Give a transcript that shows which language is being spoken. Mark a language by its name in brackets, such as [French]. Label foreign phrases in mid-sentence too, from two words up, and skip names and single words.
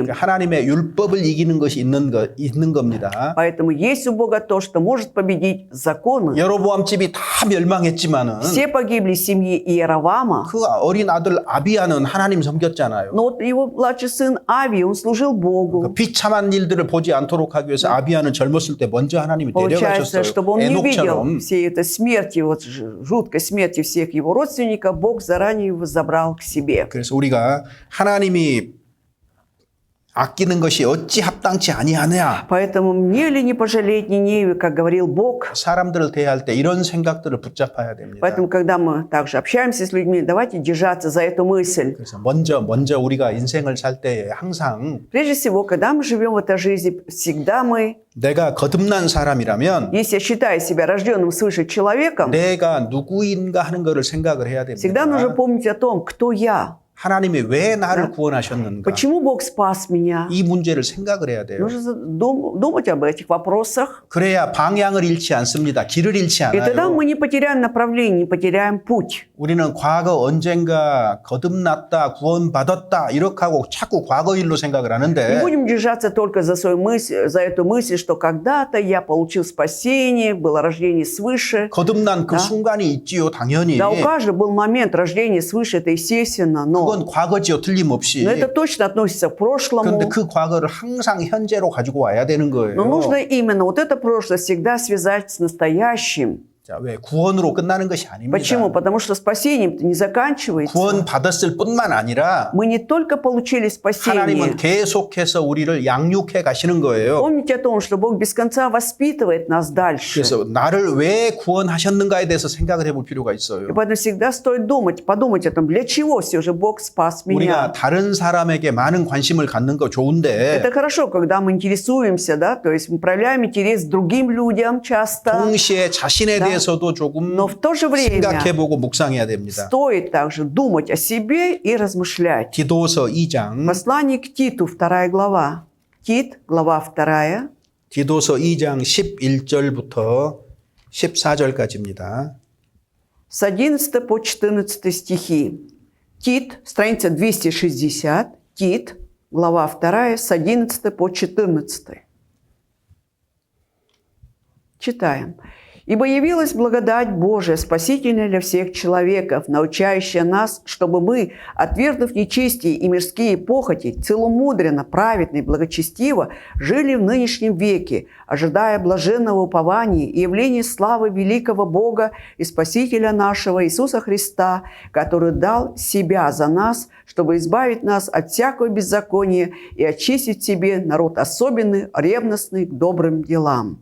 [Korean] 하나님의 율법을 이기는 것이 있는 겁니다. [Russian] Поэтому есть у Бога то, что может победить законы. [Korean] 여로보암 집이 다 멸망했지만은 [Russian] Все погибли в семье Иеровама, [Korean] 그 어린 아들 아비야는 하나님 섬겼잖아요. [Russian] но вот его младший сын Авий, он служил Богу. [Korean] 비참한 일들을 보지 않도록 하기 위해서 아비야는 젊었을 때 먼저 하나님이 [Russian] Получается, [Korean] 데려가셨어요. [Russian] чтобы он не видел [Korean] 에녹처럼. [Russian] всей этой смерти, вот жуткой смерти всех его родственников, Бог заранее его забрал к себе. [Korean] 그래서 우리가 하나님이 아끼는 것이 어찌 합당치 아니하냐. [Russian] Поэтому мне ли не пожалеть Ниневию, как говорил Бог? [Korean] 사람들을 대할 때 이런 생각들을 붙잡아야 됩니다. [Russian] Поэтому, когда мы также общаемся с людьми, давайте держаться за эту мысль. [Korean] 그래서 먼저 우리가 인생을 살 때에 항상 [Russian] Прежде всего, когда мы живем в этой жизни, всегда мы, [Korean] 내가 거듭난 사람이라면 [Russian] если я считаю себя рожденным свыше человеком, [Korean] 내가 누구인가 하는 것을 생각을 해야 [Russian] всегда нужно [Korean] 됩니다. [Russian] помнить о том, кто я, [Korean] 하나님이 왜 나를 구원하셨는가? [Russian] почему Бог спас меня. [Korean] 이 문제를 생각을 해야 돼요. [Russian] Нужно думать об этих вопросах. [Korean] 그래야 방향을 잃지 않습니다. 길을 잃지 [Russian] И тогда [Korean] 않아요. [Russian] мы не потеряем направление, не потеряем путь. [Korean] 우리는 과거 언젠가 거듭났다, 구원받았다 이렇게 하고 자꾸 과거 일로 생각을 [Russian] Не [Korean] 하는데 [Russian] будем держаться только за свою мысль, за эту мысль, что когда-то я получил спасение, было рождение свыше. [Korean] 거듭난 그 [Russian] Да. [Korean] 순간이 있지요, 당연히. [Russian] Да, у каждого был момент рождения свыше, это естественно, но [Korean] 그건 과거지요, 틀림없이. [Russian] это точно относится к прошлому. [Korean] 그런데 그 과거를 항상 현재로 가지고 와야 되는 [Russian] Но [Korean] 거예요. [Russian] нужно именно вот это прошлое всегда связать с настоящим. [Korean] 자, 왜 구원으로 끝나는 것이 아닙니다. [Russian] Почему? Потому что спасением не заканчивается. [Korean] 구원 받았을 뿐만 아니라 [Russian] Мы не только получили [Korean] 하나님은 [Russian] спасение. [Korean] 계속해서 우리를 양육해 가시는 거예요. [Russian] Помните о том, что Бог без конца воспитывает нас дальше. [Korean] 그래서 나를 왜 구원하셨는가에 대해서 생각을 해볼 필요가 [Russian] И [Korean] 있어요. [Russian] поэтому всегда стоит подумать о том, для чего все же Бог спас [Korean] 우리가 [Russian] меня. [Korean] 다른 사람에게 많은 관심을 갖는 거 좋은데 [Russian] Это хорошо, когда мы интересуемся, да, то есть мы проявляем интерес к другим людям часто. [Korean] 동시에 자신에 [Russian] Да. [Korean] 대해서도 조금 [Russian] Но в то же время [Korean] 생각해보고 묵상해야 됩니다. [Russian] стоит также думать о себе и размышлять. [Korean] 디도서 2장, [Russian] Послание к Титу, 2 глава. Тит, глава 2. [Korean] 디도서 2장 11절부터 14절까지입니다. [Russian] С 11 по 14 стихи. Тит, страница 260. Тит, глава 2, с 11 по 14. Читаем. «Ибо явилась благодать Божия, спасительная для всех человеков, научающая нас, чтобы мы, отвергнув нечестие и мирские похоти, целомудренно, праведно и благочестиво жили в нынешнем веке, ожидая блаженного упования и явления славы великого Бога и Спасителя нашего Иисуса Христа, который дал Себя за нас, чтобы избавить нас от всякого беззакония и очистить себе народ особенный, ревностный к добрым делам».